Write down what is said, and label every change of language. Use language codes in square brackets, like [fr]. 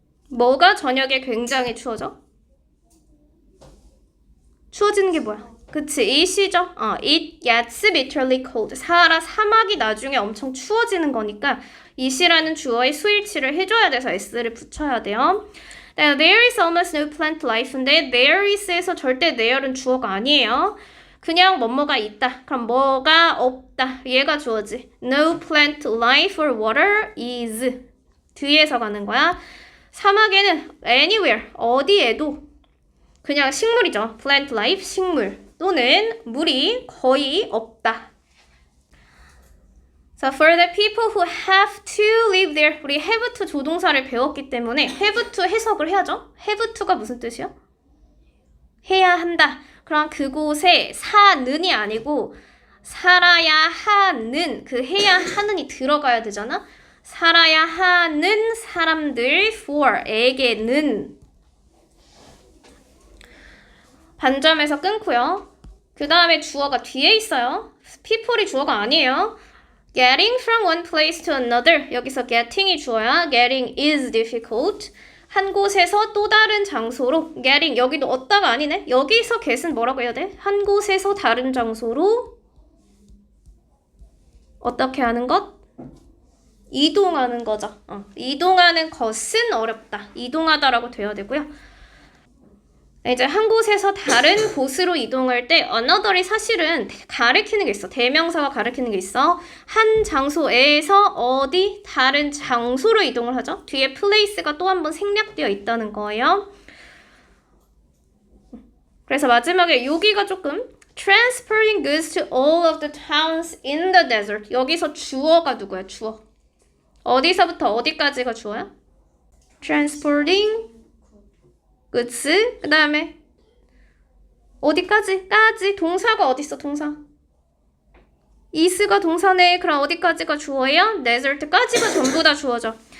[ko] 뭐가 저녁에 굉장히 추워져? 추워지는 게 뭐야? 그치, it이죠. [en] It gets bitterly cold. [ko] 사하라 사막이 나중에 엄청 추워지는 거니까 it이라는 주어의 수일치를 해줘야 돼서 s를 붙여야 돼요. [en] There is almost no plant life인데 there is에서 절대 there은 [ko] 주어가 아니에요. 그냥 뭐뭐가 있다. 그럼 뭐가 없다. 얘가 주어지. [en] No plant life or water is. [ko] 뒤에서 가는 거야. 사막에는 anywhere, 어디에도 그냥 식물이죠. plant life, 식물. 또는 물이 거의 없다. [en] So for the people who have to live there, 우리 have to [ko] 조동사를 배웠기 때문에 [en] have to 해석을 해야죠. [ko] have to가 무슨 뜻이요? 해야 한다. 그럼 그곳에 사는이 아니고 살아야 하는, 그 해야 하는이 들어가야 되잖아. 살아야 하는 사람들 for에게는 반점에서 끊고요. 그 다음에 주어가 뒤에 있어요. people이 주어가 아니에요. [en] Getting from one place to another. 여기서 getting이 주어야. Getting is difficult. [ko] 한 곳에서 또 다른 장소로 getting 여기도 얻다가 아니네. 여기서 get은 뭐라고 해야 돼? 한 곳에서 다른 장소로 어떻게 하는 것? 이동하는 거죠. 이동하는 것은 어렵다. 이동하다라고 되어야 되고요. 이제 한 곳에서 다른 곳으로 이동할 때 another이 사실은 가리키는 게 있어. 대명사가 가리키는 게 있어. 한 장소에서 어디 다른 장소로 이동을 하죠. 뒤에 place가 또 한 번 생략되어 있다는 거예요. 그래서 마지막에 여기가 조금 [en] transporting goods to all of the towns in the desert. [ko] 여기서 주어가 누구야? 주어. 어디서부터 어디까지가 주어야? transporting goods. 그 다음에 어디까지? 까지. 동사가 어딨어? 동사. is가 동사네. 그럼 어디까지가 주어예요? desert까지가 전부 다 주어져.